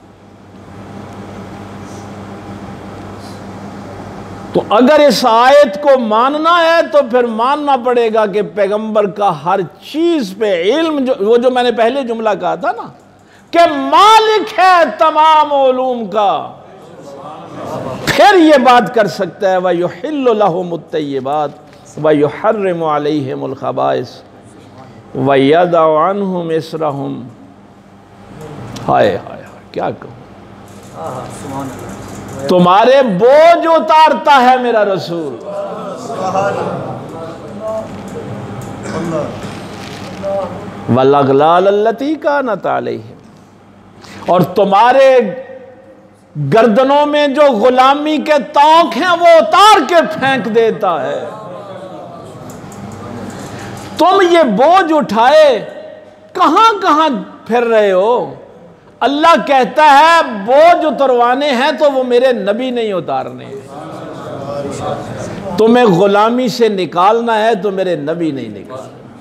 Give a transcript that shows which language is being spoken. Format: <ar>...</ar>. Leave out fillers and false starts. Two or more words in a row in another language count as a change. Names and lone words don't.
<hi>तो अगर इस आयत को मानना है तो फिर मानना पड़ेगा कि पैगंबर का हर चीज पे इल्म, वो जो मैंने पहले जुमला कहा था ना कि मालिक है तमाम उलूम का, फिर ये बात कर सकता है</hi> <ar>وَيُحِلُّ لَهُمُ الطَّيِّبَاتِ وَيُحَرِّمُ عَلَيْهِمُ الْخَبَائِثَ وَيَضَعُ عَنْهُمْ إِصْرَهُمْ.</ar> <hi>हाय हाय हाय, क्या कहूं, तुम्हारे बोझ उतारता है मेरा रसूल।</hi> <ar>وَالْأَغْلَالَ الَّتِي كَانَتْ عَلَيْهِمْ,</ar> <hi>और तुम्हारे गर्दनों में जो गुलामी के तौक हैं वो उतार के फेंक देता है। तुम ये बोझ उठाए कहां कहां फिर रहे हो? अल्लाह कहता है बोझ उतरवाने हैं तो वो मेरे नबी नहीं उतारने हैं, तुम्हें गुलामी से निकालना है तो मेरे नबी नहीं निकालने।</hi>